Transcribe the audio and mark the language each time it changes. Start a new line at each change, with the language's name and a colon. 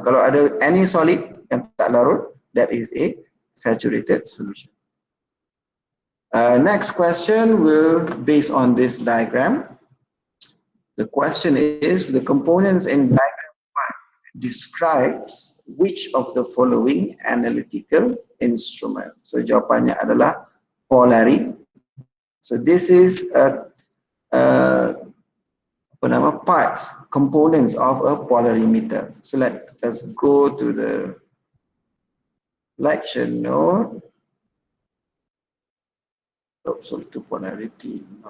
Malay: Kalau ada
English: any solid
Malay: yang tak larut,
English: that is a saturated solution. Next question will based on this diagram. The question is, the components in diagram 1 describes which of the following analytical instrument?
Malay: So jawapannya adalah Polarimeter.
English: So this is parts, components of a polarimeter. So let us go to the lecture note. absolute polarity.